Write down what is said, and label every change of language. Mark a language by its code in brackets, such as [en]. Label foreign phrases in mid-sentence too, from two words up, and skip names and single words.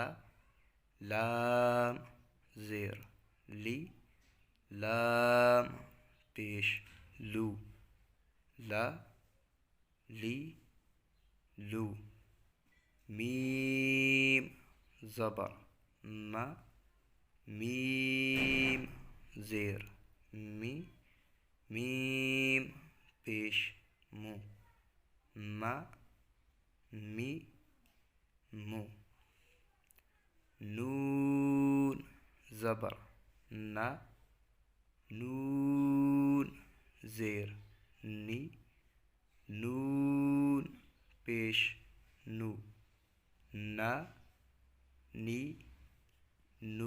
[ur] لام زیر لی. لام پیش لو. لا لی لو. میم زبر ما. میم زیر می. میم پیش مو. ما می مو. نون زبر نا. نون زیر نی. نون پیش نو. نا نی نو.